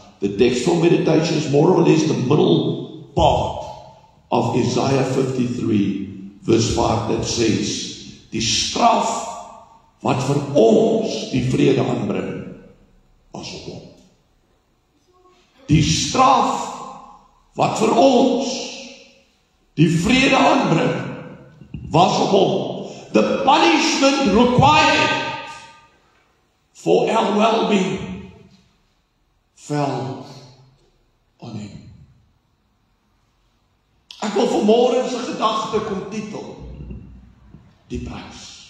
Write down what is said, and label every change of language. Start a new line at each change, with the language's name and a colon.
English: The text for meditation is more or less the middle part of Isaiah 53, verse 5, that says,
Afrikaans: die straf wat vir ons die vrede aanbring, pas op hom. die straf wat vir ons die vrede aanbring, was op hom.
English: The punishment required for our well-being fell on him.
Afrikaans: Ek wil vanmôre se gedagte kom titel, die prys.